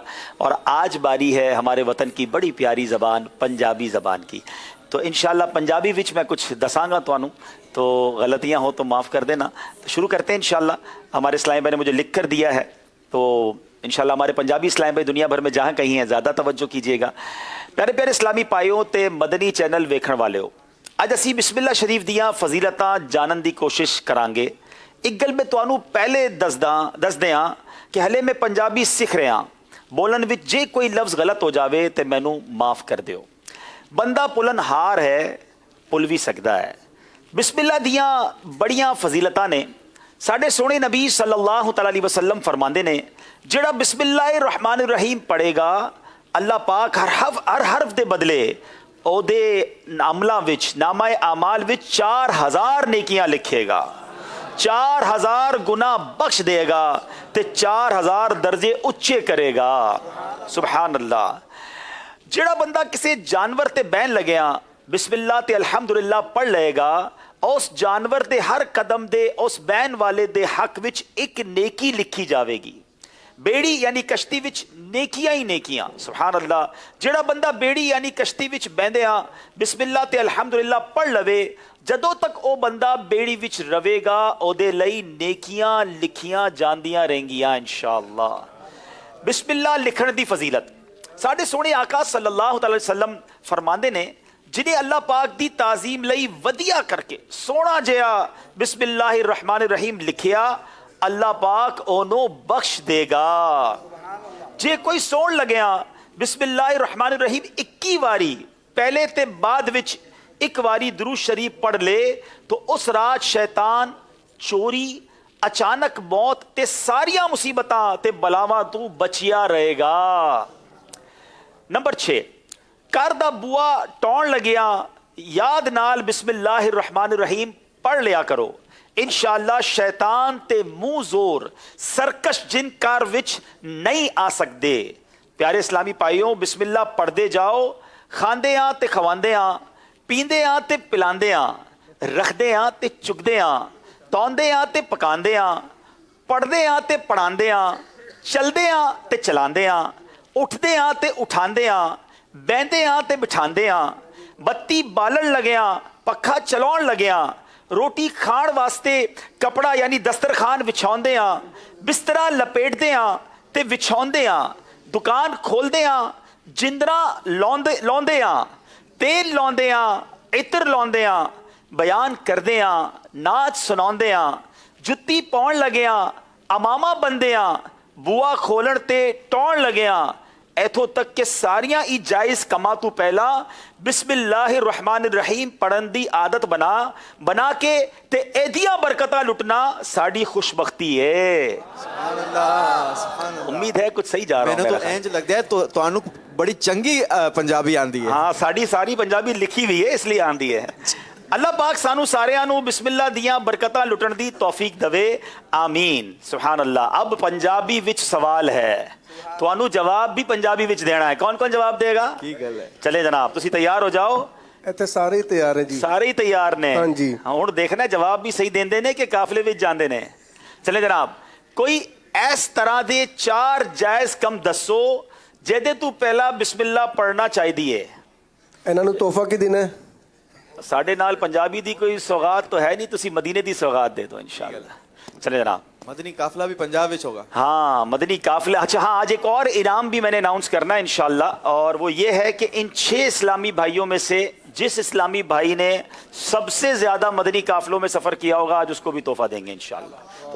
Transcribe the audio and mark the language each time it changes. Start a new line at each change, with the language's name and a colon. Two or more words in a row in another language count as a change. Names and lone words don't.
Urdu: اور آج باری ہے ہمارے وطن کی بڑی پیاری زبان پنجابی زبان کی، تو
Arabic: انشاءاللہ
Punjabi: پنجابی وچ میں کچھ دساں گا تانوں،
Urdu: تو غلطیاں ہو تو معاف کر دینا۔ تو شروع کرتے ہیں
Arabic: انشاءاللہ۔
Urdu: ہمارے اسلام بھائی نے مجھے لکھ کر دیا ہے، تو
Arabic: انشاءاللہ
Urdu: ہمارے پنجابی اسلام بھائی دنیا بھر میں جہاں کہیں ہیں زیادہ توجہ کیجئے گا۔
Punjabi: پیارے پیارے اسلامی پائیوں تے مدنی چینل ویکھن والے ہو، اج اسی
Arabic: بسم اللہ
Punjabi: شریف دیاں فضیلتاں جانن دی کوشش کران گے۔ ایک گل میں تانوں پہلے دس دیاں کہ ہلے میں پنجابی سکھ رہا، بولن وچ جے کوئی لفظ غلط ہو جاوے تے مینوں معاف کر دیو۔ بندہ پلن ہار ہے، پل بھی سکدا ہے۔
Arabic: بسم اللہ
Punjabi: دیاں بڑیاں فضیلتاں نے۔ ساڈے سونے نبی
Arabic: صلی اللہ تعالی علیہ وسلم
Punjabi: فرماندے نے، جڑا
Arabic: بسم اللہ الرحمن الرحیم
Punjabi: پڑھے گا، اللہ پاک ہر حرف دے بدلے او دے عملاں وچ، نامہ اعمال وچ 4000 نیکیاں لکھے گا، 4000 گناہ بخش دے گا، تے 4000 درجے اچے کرے گا۔
Arabic: سبحان اللہ۔
Punjabi: جڑا بندہ کسی جانور تے بہن لگیا،
Arabic: بسم اللہ
Punjabi: تے الحمدللہ پڑھ لے گا، اس جانور دے ہر قدم دے اس بہن والے دے حق وچ ایک نیکی لکھی جاوے گی۔ بیڑی یعنی کشتی وچ نیکیاں ہی نیکیاں۔
Arabic: سبحان اللہ۔
Punjabi: جڑا بندہ بیڑی یعنی کشتی وچ بہندیاں
Arabic: بسم اللہ
Punjabi: تے الحمدللہ پڑھ لوے، جدوں تک او بندہ بیڑی وچ روے گا، او دے لئی نیکیاں لکھیاں جاندیاں رہنگیاں
Arabic: انشاءاللہ۔ بسم اللہ
Punjabi: لکھن دی فضیلت، ساڈے سونے آقا
Arabic: صلی اللہ علیہ وسلم
Punjabi: فرماندے نے، جنہیں اللہ پاک دی تعظیم لئی ودیا کر کے سونا جیا
Arabic: بسم اللہ الرحمن الرحیم
Punjabi: لکھیا، اللہ پاک اونوں بخش دے گا۔ جے کوئی سون لگیا
Arabic: بسم اللہ الرحمن الرحیم
Punjabi: 21 واری پہلے تے بعد وچ ایک واری درود شریف پڑھ لے، تو اس رات شیطان، چوری، اچانک موت تے ساریاں مصیبتاں تے بلاواں تو بچیا رہے گا۔ نمبر 6، کر دا بوا ٹون لگیا، یاد نال
Arabic: بسم اللہ الرحمن الرحیم
Punjabi: پڑھ لیا کرو،
Arabic: انشاءاللہ
Punjabi: شیطان تے منہ زور سرکش جن کار وچ نہیں آ سکدے۔ پیارے اسلامی پائیوں،
Arabic: بسم اللہ
Punjabi: پڑھ دے جاؤ، کھاندے ہاں تے کھواندے ہاں، پیندے ہاں تے پلاندے ہاں، رکھدے ہاں تے چکدے ہاں، توندے ہاں تے پکاندے ہاں، پڑھدے ہاں تے پڑھاندے ہاں، چلدے ہاں تے چلاندے ہاں، اٹھدے ہاں تے اٹھاندے ہاں، بیندے ہاں تے بٹھاندے ہاں، بتی بالن لگیاں، پکھا چلاؤن لگیاں، روٹی کھان واسطے کپڑا یعنی دسترخوان وچھاؤندے ہاں، بسترا لپیٹدے ہاں تے وچھاؤندے ہاں، دکان کھولدے ہاں، جندرا لاؤندے ہاں، تیل لاؤندے ہاں، عطر لاؤندے ہاں، بیان کردے ہاں، ناچ سناؤندے ہاں، جتی پاؤن لگے ہاں، امامہ بندے ہاں، بوا کھولن تے ٹون لگے ہاں، ایتھوں تک کہ ساریاں ای جائز کما تو پہلا
Arabic: بسم اللہ الرحمن الرحیم
Punjabi: پڑھن دی عادت بنا کے تے ایدیاں برکتاں لٹنا ساڑی خوش بختی ہے۔
Arabic: سبحان اللہ، سبحان اللہ۔
Urdu: امید ہے کچھ صحیح جا رہا ہوں میں میرا
Punjabi: تو اینج لگ ہے تو انو بڑی چنگی پنجابی آندی ہے۔
Urdu: ہاں، ساری پنجابی لکھی ہوئی ہے اس لیے آندی ہے۔
Punjabi: اللہ پاک سانو سارے آنو
Arabic: بسم اللہ
Punjabi: دیاں برکتاں لٹن دی توفیق دوے،
Arabic: آمین۔ سبحان اللہ۔
Punjabi: اب پنجابی وچ سوال ہے، تو انو جواب بھی پنجابی وچ دینا ہے۔
Urdu: کون کون جواب دے گا؟
Punjabi: کی گل ہے؟ چلے جناب، تسی تیار ہو جاؤ۔ ایتھے سارے ہی تیار ہیں جی، سارے ہی تیار نے؟ ہاں جی۔ ہن دیکھنا جواب بھی صحیح دیندے نے کہ قافلے وچ جاندے نے۔ چلے جناب، کوئی اس طرح دے 4 جائز کم دسو جہدے تو پہلا
Arabic: بسم اللہ
Punjabi: پڑھنا چاہی دیئے۔ انہاں نوں تحفہ کی دینا ہے؟ ساڑھے نال پنجابی دی کوئی سوغات تو ہے نہیں، تسی مدینے دی سوغات دے دو
Arabic: انشاءاللہ۔
Punjabi: چلے جناب۔
Urdu: مدنی قافلہ بھی پنجاب وچ ہوگا؟ ہاں، مدنی قافلہ۔ اچھا ہاں، آج ایک اور انعام بھی میں نے اناؤنس کرنا ہے
Arabic: انشاءاللہ،
Urdu: اور وہ یہ ہے کہ ان 6 اسلامی بھائیوں میں سے جس اسلامی بھائی نے سب سے زیادہ مدنی قافلوں میں سفر کیا ہوگا آج اس کو بھی تحفہ دیں گے
Arabic: انشاءاللہ۔